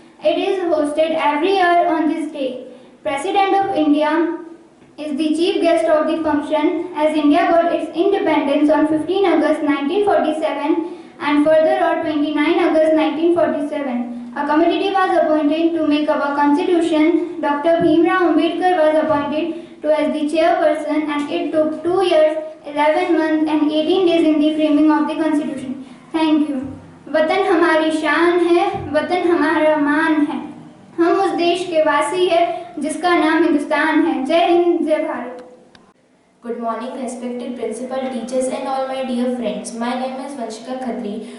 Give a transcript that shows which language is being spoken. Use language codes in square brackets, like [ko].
[en] It is hosted every year on this day. President of India is the chief guest of the function as India got its independence on 15 August 1947 and further on 29 August 1947. A committee was appointed to make our constitution. Dr. Bhimrao Ambedkar was appointed to as the chairperson and it took 2 years, 11 months and 18 days in the framing of the constitution. Thank you. [hi] वतन हमारी शान है, वतन हमारा मान है. हम उस देश के वासी हैं जिसका नाम हिंदुस्तान है. जय हिंद, जय Bharat. [en] Good morning, respected principal, teachers, and all my dear friends. My name is Vanshika Khatri.